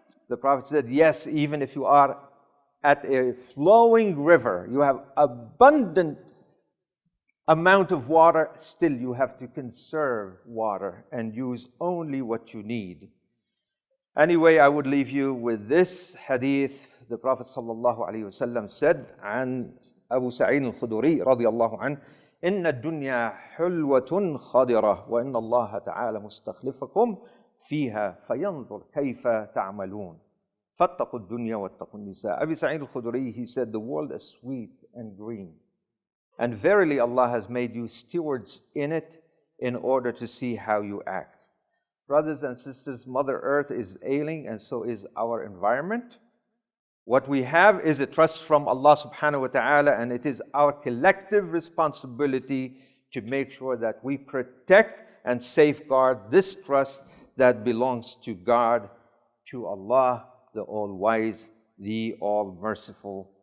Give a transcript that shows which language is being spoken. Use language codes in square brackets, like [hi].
[en] The Prophet said, "Yes, even if you are at a flowing river, you have abundant amount of water, still you have to conserve water and use only what you need." Anyway, I would leave you with this hadith. The Prophet ﷺ said, [ar] عن أبو سعيد الخدري رضي الله عنه, إن الدنيا حلوة خضرة وإن الله تعالى مستخلفكم فيها فينظر كيف تعملون فاتقوا الدنيا واتقوا النساء. [en] Abu Sa'id al-Khudri, he said, the world is sweet and green. And verily Allah has made you stewards in it in order to see how you act. Brothers and sisters, Mother Earth is ailing, and so is our environment. What we have is a trust from Allah subhanahu wa ta'ala, and it is our collective responsibility to make sure that we protect and safeguard this trust that belongs to God, to Allah, the All-Wise, the All-Merciful.